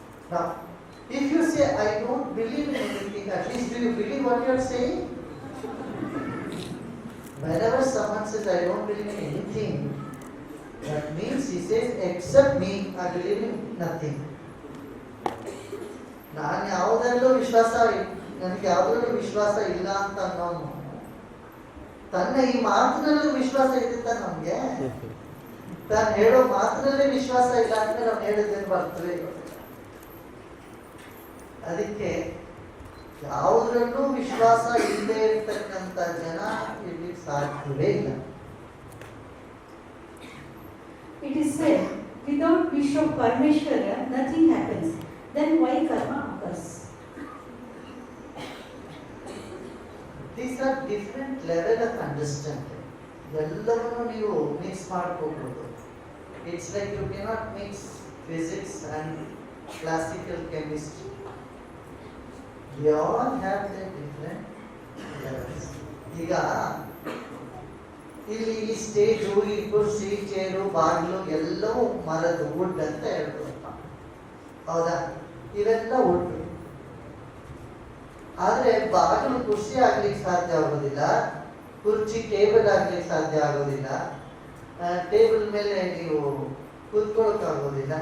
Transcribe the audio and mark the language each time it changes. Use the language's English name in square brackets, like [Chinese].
[English] Now, if you say, I don't believe in anything, at least do you believe what you are saying? Whenever someone says, I don't believe in anything, that means he says, except me, I believe in nothing. [Kannada] ನಾನು ಯಾವುದರಲ್ಲೂ ನನಗೆ ಯಾವುದರಲ್ಲೂ ವಿಶ್ವಾಸ ಇಲ್ಲ ಅಂತ ಅನ್ನೋನು ತನ್ನ ಈ ಮಾತಿನಲ್ಲೂ ವಿಶ್ವಾಸ ಇದ್ದಿತ್ತ ನಮ್ಗೆ ತಾನು ಹೇಳೋ ಮಾತಿನಲ್ಲೇ ವಿಶ್ವಾಸ ಇಲ್ಲ ಅಂದ್ರೆ ನಾವು ಹೇಳಿದ್ದೇನು ಬರ್ತವೆ. ಅದಕ್ಕೆ ಯಾವುದರಲ್ಲೂ ವಿಶ್ವಾಸ ಇಲ್ಲದೆ ಇರ್ತಕ್ಕಂಥ ಜನ ಇಲ್ಲಿ ಸಾಧ್ಯವೇ ಇಲ್ಲ. [English] It is said, without wish of Parmeshwara, nothing happens. Then why karma occurs? These are different level of understanding. [Kannada] ಎಲ್ಲವನ್ನೂ ನೀವು ಮಿಕ್ಸ್ ಮಾಡ್ಕೋಬಹುದು. [English] It's like you cannot mix physics and classical chemistry. They all have their different levels. [Kannada] ಈಗ ಇಲ್ಲಿ ಈ stage, ಈ ಕುರ್ಸಿ, chair, ಬಾಗಿಲು ಎಲ್ಲವೂ ಮರದ ವುಡ್ ಅಂತ ಹೇಳ್ಬೋದಪ್ಪ, ಹೌದಾ? ಇವೆಲ್ಲ ವುಡ್. ಆದ್ರೆ ಬಾಗಿಲು ಕುರ್ಚಿ ಆಗ್ಲಿಕ್ಕೆ ಸಾಧ್ಯ ಆಗೋದಿಲ್ಲ, ಕುರ್ಚಿ ಟೇಬಲ್ ಆಗ್ಲಿಕ್ಕೆ ಸಾಧ್ಯ ಆಗೋದಿಲ್ಲ, ಟೇಬಲ್ ಮೇಲೆ ನೀವು ಕೂತ್ಕೊಳ್ಳೋಕೆ ಆಗೋದಿಲ್ಲ.